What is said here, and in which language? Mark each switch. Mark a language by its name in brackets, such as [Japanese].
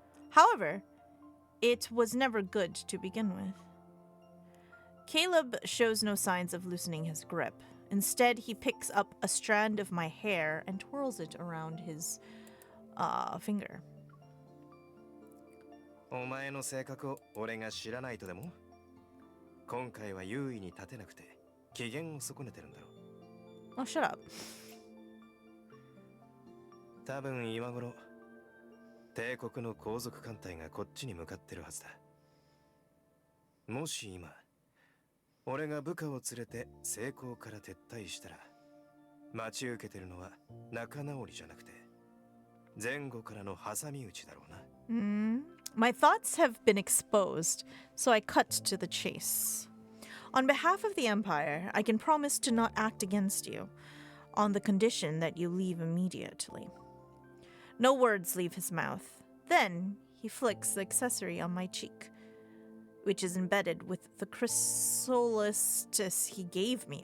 [English] However, it was never good to begin with. Caleb shows no signs of loosening his grip. Instead, he picks up a strand of my hair and twirls it around his finger. [Japanese] お前の性格を俺が知らないとでも？今回は優位に立てなくて機嫌を損ねてるんだろう。 [English] Oh, shut up. [Japanese] 多分今頃帝国の皇族艦隊がこっちに向かってるはずだ。もし今俺が部下を連れて成功から撤退したら待ち受けてるのは仲直りじゃなくて前後からの挟み撃ちだろうな。 [English] My thoughts have been exposed, so I cut to the chase. On behalf of the Empire, I can promise to not act against you, on the condition that you leave immediately. No words leave his mouth. Then he flicks the accessory on my cheek, which is embedded with the chrysalis he gave me.